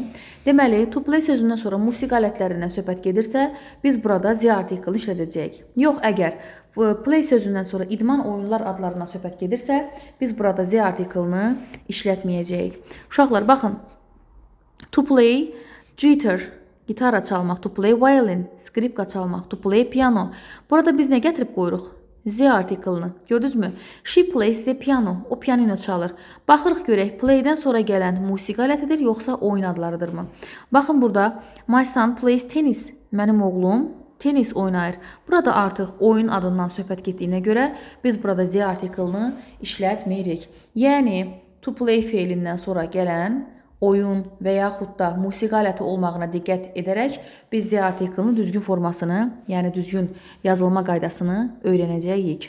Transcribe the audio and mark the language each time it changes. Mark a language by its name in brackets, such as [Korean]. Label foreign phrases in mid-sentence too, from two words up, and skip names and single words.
[Azerbaijani] Deməli, [English] to play [Azerbaijani] sözündən sonra musiqi alətlərindən söhbət gedirsə, biz burada Z artiklını işlədəcəyik. Yox, əgər play sözündən sonra idman oyunlar adlarından söhbət gedirsə, biz burada Z artiklını işlətməyəcəyik. Uşaqlar, baxın, [English] to play, jitter, [Azerbaijani] gitara çalmaq, [English] to play violin, [Azerbaijani] skripka çalmaq, [English] to play piano. [Azerbaijani] Burada biz nə gətirib qoyuruq? Z artiklını. Gördünüzmü? [English] She plays the piano. [Azerbaijani] O pianino çalır. Baxırıq görək, playdən sonra gələn musiqi alətidir, yoxsa oyun adlarıdırmı? Baxın burada, [English] my son plays tennis. [Azerbaijani] Mənim oğlum tenis oynayır. Burada artıq oyun adından söhbət getdiyinə görə biz burada Z artiklını işlətməyirik. Yəni, to play feilindən sonra gələn oyun və yaxud da musiqi aləti olmağına diqqət edərək biz Z artiklının düzgün formasını, yəni düzgün yazılma qaydasını öyrənəcəyik.